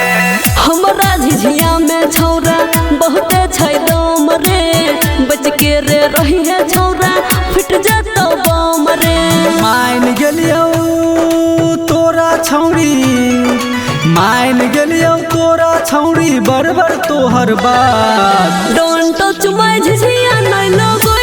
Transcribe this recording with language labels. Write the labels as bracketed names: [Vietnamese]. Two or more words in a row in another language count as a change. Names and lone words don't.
[Maithili] हमरा झिझिया में छौरा बहुते छै दम रे, बच के रे रही है छौरा फिट जतौ बम रे। मान गेलियौ तोरा छौरी, मान गेलियौ तोरा छौरी, बरबर तोहर बात। [English] Don't touch my [Maithili] झिझिया नहीं लगोई